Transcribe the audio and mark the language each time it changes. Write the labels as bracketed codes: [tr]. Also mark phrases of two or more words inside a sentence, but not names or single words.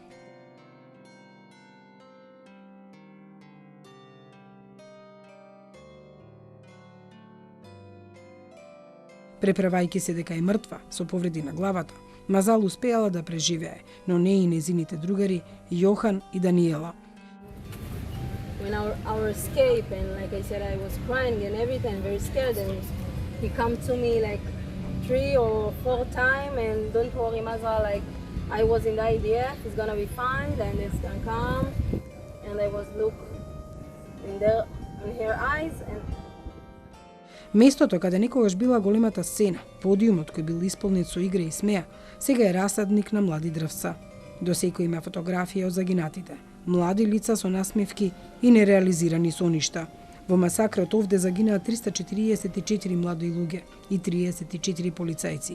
[mk] Преправајќи се дека е мртва, со повреди на главата, Мазал успеала да преживее, но не и незините другари Јохан и Даниела. [en] When our escape, and like I said, I was crying and everything, very scared, and he come to me like 3 or 4 times, and don't worry, Mazal, like I was in the idea, it's gonna be fine, and it's gonna come, and I was look in her eyes, and [mk] Местото каде некогаш била големата сцена, подиумот кој бил исполнет со игра и смеа, сега е расадник на млади дрвца. До секој има фотографија од загинатите. Млади лица со насмевки и нереализирани соништа. Во масакрот овде загинаа 344 млади луѓе и 34 полицајци.